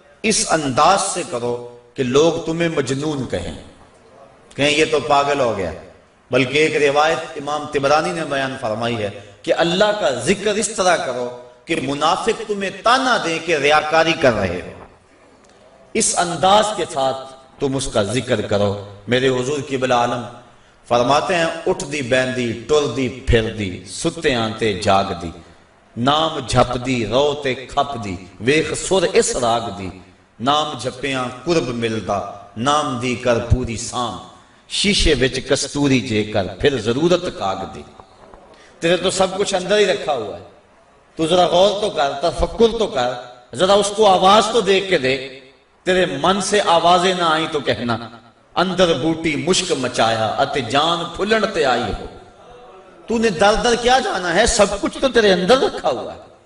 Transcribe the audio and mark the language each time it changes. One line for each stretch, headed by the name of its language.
Urdu: اس انداز سے کرو کہ لوگ تمہیں مجنون کہیں یہ تو پاگل ہو گیا. بلکہ ایک روایت امام طبرانی نے بیان فرمائی ہے کہ اللہ کا ذکر اس طرح کرو کہ منافق تمہیں تانا دیں کہ ریاکاری کر رہے ہو. اس انداز کے ساتھ تم اس کا ذکر کرو.
Punjabi: میرے حضور قبلہ عالم فرماتے ہیں اٹھ دی بیندی ٹر دی پھر دی ستے آنتے جاگ دی نام جھپ دی رو تے کھپ دی ویخ سر اس راگ دی نام جھپیاں قرب ملدا نام دی کر پوری سام شیشے وچ کستوری جے کر پھر ضرورت کاغ دی.
Urdu: تیرے تو سب کچھ اندر ہی رکھا ہوا ہے, تو ذرا غور تو کر, تفکر تو کر, ذرا اس کو آواز تو دیکھ کے دیکھ. تیرے من سے آوازیں نہ آئیں تو کہنا
Punjabi: اندر بوٹی مشک مچایا اتے جان پھلن تے آئی ہو.
Urdu: تو نے در در کیا جانا ہے, سب کچھ تو تیرے اندر رکھا ہوا ہے.